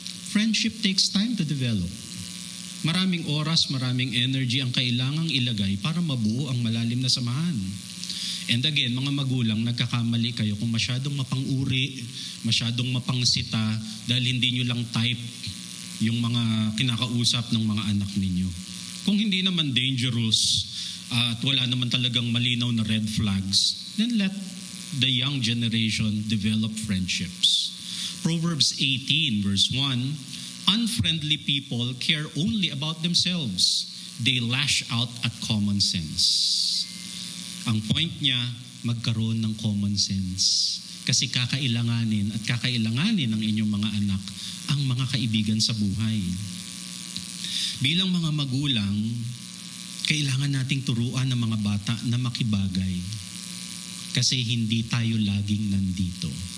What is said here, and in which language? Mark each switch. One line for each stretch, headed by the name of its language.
English: Friendship takes time to develop.
Filipino: Maraming oras, maraming energy ang kailangang ilagay para mabuo ang malalim na samahan.
English: And again,
Filipino: mga magulang, nagkakamali kayo kung masyadong mapang-uri, masyadong mapangsita dahil hindi nyo lang type yung mga kinakausap ng mga anak ninyo. Kung hindi naman dangerous at wala naman talagang malinaw na red flags,
English: then let the young generation develop friendships. Proverbs 18 verse 1, unfriendly people care only about themselves. They lash out at common sense.
Filipino: Ang point niya, magkaroon ng common sense. Kasi kakailanganin ng inyong mga anak ang mga kaibigan sa buhay. Bilang mga magulang, kailangan nating turuan ng mga bata na makibagay. Kasi hindi tayo laging nandito.